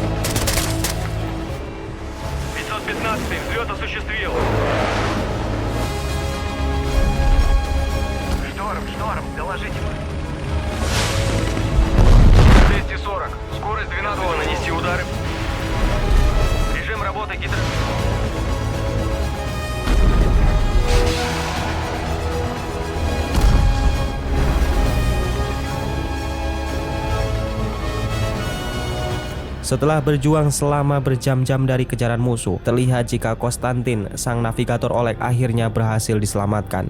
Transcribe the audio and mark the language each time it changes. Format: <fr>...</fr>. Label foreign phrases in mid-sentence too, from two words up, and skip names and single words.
<ru>515 взлет осуществил. Шторм, доложите. 240. Скорость 12. Готово нанести удары. Режим работы гидро.</ru> <id>Setelah berjuang selama berjam-jam dari kejaran musuh, terlihat jika Konstantin, sang navigator Oleg, akhirnya berhasil diselamatkan.</id>